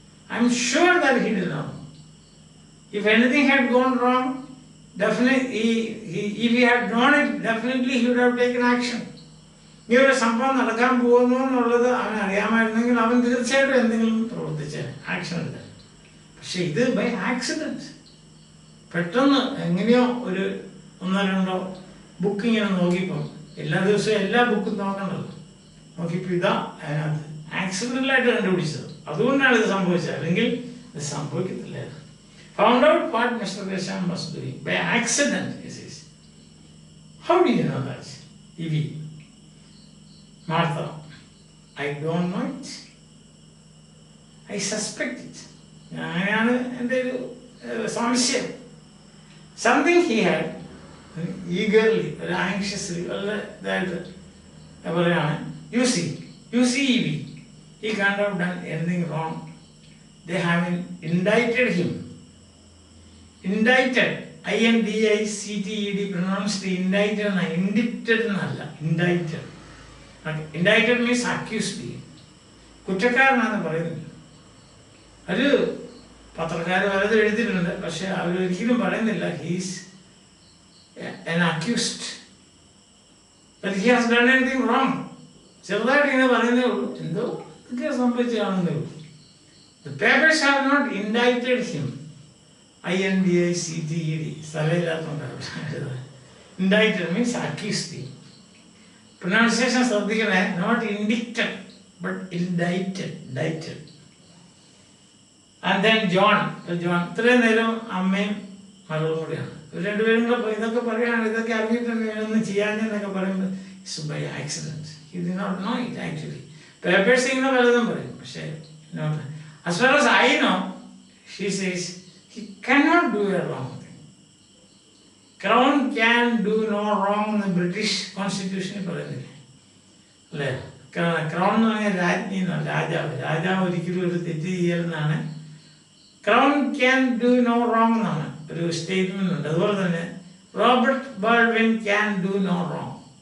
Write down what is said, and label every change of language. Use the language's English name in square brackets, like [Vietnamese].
[English] I'm sure that he did not know. If anything had gone wrong, definitely if he had known it, definitely he would have taken action. [Malayalam] ഈ ഒരു സംഭവം നടക്കാൻ പോകുന്നു എന്നുള്ളത് അവൻ അറിയാമായിരുന്നെങ്കിൽ അവൻ തീർച്ചയായിട്ടും എന്തെങ്കിലും പ്രവർത്തിച്ച് ആക്ഷൻ എടുത്തു. പക്ഷെ ഇത് ബൈ ആക്സിഡന്റ് പെട്ടെന്ന് എങ്ങനെയോ ഒരു 1-2 ബുക്ക് ഇങ്ങനെ നോക്കിയപ്പം, എല്ലാ ദിവസവും എല്ലാ ബുക്കും നോക്കണ്ടല്ലോ, നോക്കിയപ്പോൾ ഇതാ അതിനകത്ത് ആക്സിഡന്റലായിട്ട് കണ്ടുപിടിച്ചത്. അതുകൊണ്ടാണ് ഇത് സംഭവിച്ചത്, അല്ലെങ്കിൽ ഇത് സംഭവിക്കത്തില്ലായിരുന്നു. [English] Found out what Mister Gresham was doing by accident. How do you know that? Evie Martha, I don't know it. I suspect it. [Malayalam] അങ്ങനെയാണ് എൻ്റെ ഒരു സംശയം. [English] something he had eagerly, ഒരു anxiously, [Malayalam] വളരെ ഇതായിട്ട് പറയുകയാണ്. [English] You see Evie, he can't have done anything wrong. They haven't indicted him. Indicted, INDICTED, pronounced indicted, indicted എന്നല്ല, indicted. Indicted means accused. [Malayalam] കുറ്റക്കാരനാണെന്ന് പറയുന്നില്ല. ഒരു പത്രക്കാർ പലതും എഴുതിയിട്ടുണ്ട്, പക്ഷെ അവരൊരിക്കലും പറയുന്നില്ല [English] He's an accused, but he has done anything wrong. [Malayalam] ചെറുതായിട്ട് ഇങ്ങനെ പറയുന്നേ ഉള്ളൂ, എന്തോ ഇതൊക്കെ സംഭവിച്ച് കാണുന്നേ ഉള്ളൂ. [English] The papers have not indicted him. [Malayalam] INDICTED, സ്ഥലമില്ലാത്തതുകൊണ്ടാണ്. [English] Indicted means accused. Pronunciation [Malayalam] ശ്രദ്ധിക്കണേ, [English] not indicted but indicted. And then John, [Malayalam] ഇത്രയും നേരം അമ്മയും മകളും കൂടിയാണ്. ഇവർ രണ്ടുപേരും കൂടെ ഇതൊക്കെ പറയുകയാണ്, ഇതൊക്കെ അറിഞ്ഞിട്ടുണ്ട് ഒന്നും ചെയ്യാഞ്ഞെന്നൊക്കെ പറയുമ്പോൾ [English] It's by accident. He did not know it actually. [Malayalam] Papers ഇങ്ങനെ പലതും പറയും, പക്ഷേ [English] as far as I know, she says he cannot do a wrong thing. Crown can do no wrong [Malayalam] എന്ന് ബ്രിട്ടീഷ് കോൺസ്റ്റിറ്റ്യൂഷനിൽ പറയുന്നില്ലേ അല്ലേ? ക്രൗൺ എന്ന് പറഞ്ഞാൽ രാജ്ഞി എന്നാണ്, രാജാവ് ഒരിക്കലും ഒരു തെറ്റ് ചെയ്യലെന്നാണ്. [English] crown can do no wrong [Malayalam] എന്നാണ് ഒരു സ്റ്റേറ്റ്മെന്റ് ഉണ്ട്. അതുപോലെ തന്നെ [English] Robert Baldwin can do no wrong.